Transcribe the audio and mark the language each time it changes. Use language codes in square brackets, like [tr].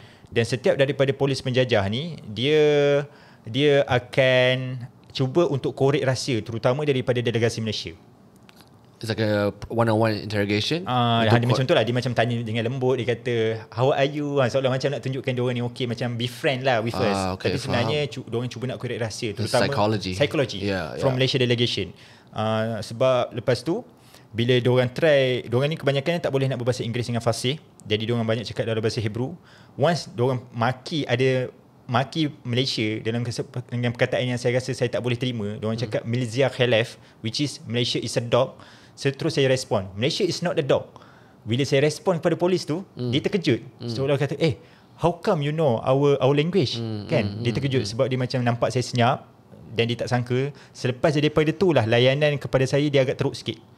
[ms] Dan setiap daripada polis penjajah ni, dia akan cuba untuk korek rahsia, terutama daripada delegasi Malaysia. [en] It's like a one-on-one interrogation. [ms] Dia macam tu lah. Dia macam tanya dengan lembut. Dia kata, [en] how are you? [ms] Seolah macam nak tunjukkan diorang ni okay. Macam [en] be friend [ms] lah [en] with us. [ms] Tapi sebenarnya diorang cuba nak korek rahsia. Terutama [en] psychology from Malaysia delegation. [ms] Sebab lepas tu, bila diorang ni kebanyakan tak boleh nak berbahasa Inggeris dengan fasih. Jadi diorang banyak cakap dalam bahasa Hebrew. [en] Once [ms] diorang maki Malaysia dengan perkataan yang saya rasa saya tak boleh terima. Diorang cakap Malaysia Khalaf, [en] which is Malaysia is a dog. [ms] Terus saya respon, [en] Malaysia is not the dog. [ms] Bila saya respon kepada polis tu, dia terkejut. Seolah kata, [en] how come you know our language? [ms] Kan? Dia terkejut sebab dia macam nampak saya senyap dan dia tak sangka. Selepas daripada tu lah, layanan kepada saya dia agak teruk sikit.